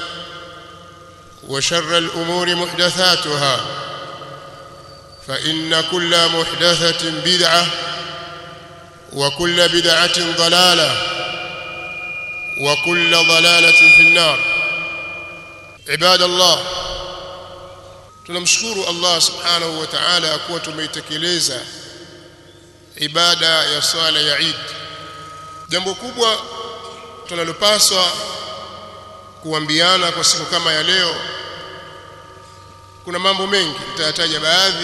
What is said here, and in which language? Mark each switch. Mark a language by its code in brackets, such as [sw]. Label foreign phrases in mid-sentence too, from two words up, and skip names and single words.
[ar] وشر الأمور محدثاتها فإن كل محدثة بدعة وكل بدعة ضلالة وكل ضلالة في النار عباد الله [sw] tunamshukuru Allah [ar] سبحانه وتعالى [sw] kwa tumeitekeleza ibada ya swala ya Eid. Jambo kubwa tunalopaswa kuambiana kwa siku kama ya leo, kuna mambo mengi, nitataja baadhi.